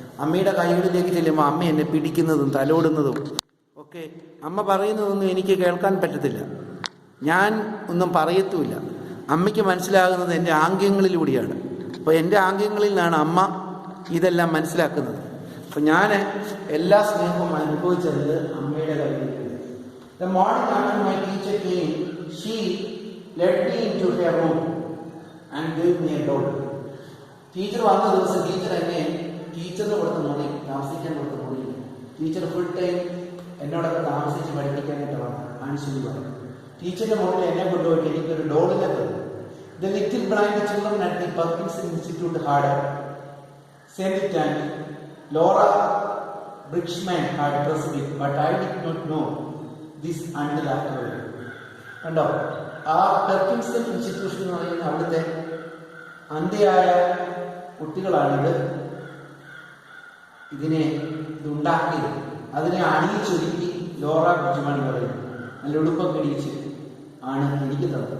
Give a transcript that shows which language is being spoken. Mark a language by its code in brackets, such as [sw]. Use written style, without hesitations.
[ml] അമ്മയുടെ കൈകളിലേക്ക് ചെല്ലുമ്പോൾ അമ്മ എന്നെ പിടിക്കുന്നതും തലോടുന്നതും ഒക്കെ, അമ്മ പറയുന്നതൊന്നും എനിക്ക് കേൾക്കാൻ പറ്റത്തില്ല, ഞാൻ ഒന്നും പറയത്തുമില്ല. അമ്മയ്ക്ക് മനസ്സിലാകുന്നത് എൻ്റെ ആംഗ്യങ്ങളിലൂടെയാണ്. അപ്പോൾ എൻ്റെ ആംഗ്യങ്ങളിൽ നിന്നാണ് അമ്മ ഇതെല്ലാം മനസ്സിലാക്കുന്നത്. അപ്പോൾ ഞാൻ എല്ലാ സ്നേഹവും അനുഭവിച്ചത് അമ്മയുടെ കയ്യിലേക്ക്. [en] The morning after my teacher came, she led me into her room and gave me a doll. [ml] Teacher വന്ന ദിവസം ടീച്ചർ എന്നെ ടീച്ചറിന് കൊടുത്ത മുറി, താമസിക്കാൻ കൊടുത്ത മുറി, ടീച്ചർ ഫുൾ ടൈം എന്നോടൊക്കെ താമസിച്ച് പഠിപ്പിക്കാനായിട്ടാണ് ആൻഷലി പറഞ്ഞത്. ടീച്ചറിന്റെ മുകളിൽ എന്നെ കൊണ്ടുപോയിട്ട് എനിക്കൊരു ഡോളിനെ തന്നു. [en] The little blind children at the Parkinson Institute had sent it and Laura Brickman had dressed it, but I did not know this until afterward. [ml] കണ്ടോ, ആ പെർക്കിൻസൺ ഇൻസ്റ്റിറ്റ്യൂഷൻ എന്ന് പറയുന്ന അവിടുത്തെ അന്ധയായ കുട്ടികളാണിത് ഇതുണ്ടാക്കിയത്. അതിനെ അണിയിച്ചൊരുക്കി ലോറ ബ്രിഡ്ജ്മാൻ പറയുന്നു, നല്ല ഉടുപ്പൊക്കെ ഇടിച്ച് ആണ് എനിക്ക് തന്നത്.